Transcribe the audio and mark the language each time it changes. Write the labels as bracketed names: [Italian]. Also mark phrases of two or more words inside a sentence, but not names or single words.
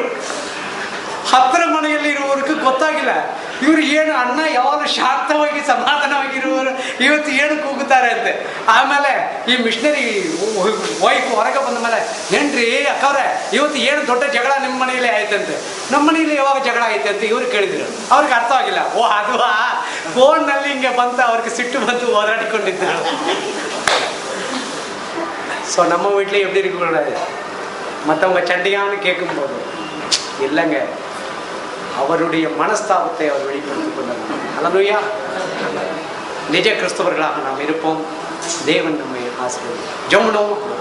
[Kannada] ಹತ್ತಿರ ಮನೆಯಲ್ಲಿ ಇರುವವರಿಗೆ ಗೊತ್ತಾಗಿಲ್ಲ ಇವರು ಏನು, ಅಣ್ಣ ಯಾವಾಗ ಶಾಂತವಾಗಿ ಸಮಾಧಾನವಾಗಿರುವರು, ಇವತ್ತು ಏನು ಕೂಗುತ್ತಾರೆ ಅಂತೆ. ಆಮೇಲೆ ಈ [English] missionary wife [Kannada] ಹೊರಗೆ ಬಂದ ಮೇಲೆ, ಏನ್ರಿ ಅಕ್ಕವ್ರೆ ಇವತ್ತು ಏನು ದೊಡ್ಡ ಜಗಳ ನಿಮ್ಮ ಮನೆಯಲ್ಲೇ ಆಯ್ತಂತೆ. ನಮ್ಮ ಮನೆಯಲ್ಲಿ ಯಾವಾಗ ಜಗಳ ಆಯ್ತು ಅಂತ ಇವ್ರು ಕೇಳಿದ್ರು. ಅವ್ರಿಗೆ ಅರ್ಥ ಆಗಿಲ್ಲ. ಓ ಅದುವಾ, ಫೋನ್ನಲ್ಲಿ ಹಿಂಗೆ ಬಂತ, ಅವ್ರಿಗೆ ಸಿಟ್ಟು ಬಂದು ಹೋರಾಡಿಕೊಂಡಿದ್ರು. [Tamil] ஸோ நம்ம வீட்டில் எப்படி இருக்கக்கூடாது, மற்றவங்க சண்டையான்னு கேட்கும்போது இல்லைங்க, அவருடைய மனஸ்தாபத்தை அவர் வெளிப்படுத்திக் கொள்ளலாம். அல்லேலூயா. நிஜ கிறிஸ்தவர்களாக நாம் இருப்போம். தேவன் நம்மை ஆசீர்வதிப்பார். ஜெபம்.